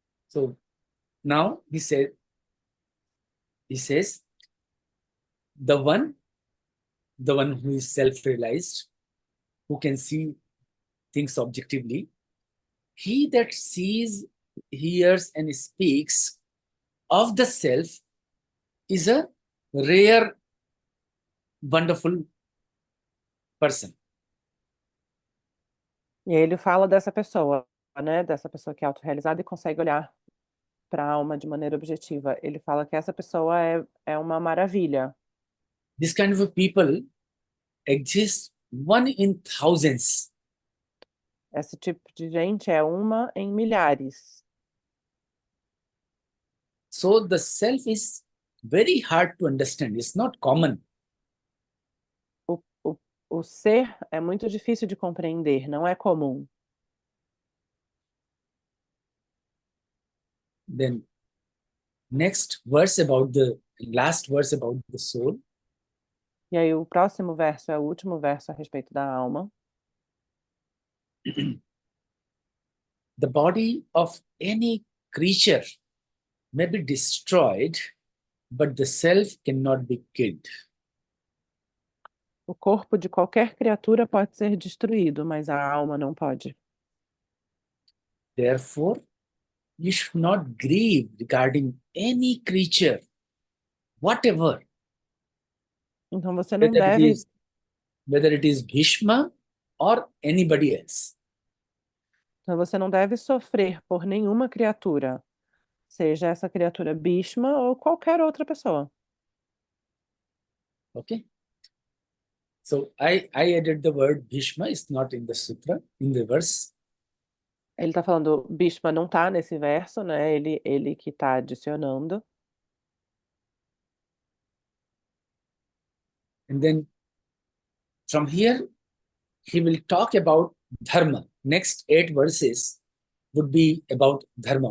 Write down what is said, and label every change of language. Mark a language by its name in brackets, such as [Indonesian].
[English] So now he says, the one who is self-realized, who can see things objectively, he that sees, hears, and speaks of the self is a rare, wonderful person. [Portuguese] E aí ele fala dessa pessoa, né, dessa pessoa que é autorrealizada e consegue olhar para a alma de maneira objetiva. Ele fala que essa pessoa é uma maravilha. [English] This kind of people exists one in thousands. [Portuguese] Esse tipo de gente é uma em milhares. [English] So the self is very hard to understand. It's not common. [Portuguese] O ser é muito difícil de compreender, não é comum. [English] Then next verse about the last verse about the soul. [Portuguese] E aí o próximo verso é o último verso a respeito da alma. [English] The body of any creature may be destroyed, but the self cannot be killed. [Portuguese] O corpo de qualquer criatura pode ser destruído, mas a alma não pode. [English] Therefore, you should not grieve regarding any creature, whatever, [Portuguese] Então você não [English] whether it [Portuguese] deve, [English] is whether it is Bhishma or anybody else. [Portuguese] então você não deve sofrer por nenhuma criatura, seja essa criatura Bhishma ou qualquer outra pessoa. [English] Okay. So I added the word Bhishma. It's not in the sutra, in the verse. [Portuguese] Ele está falando, Bhishma não está nesse verso, né? Ele que está adicionando. [English] And then from here, he will talk about dharma. Next 8 verses would be about dharma.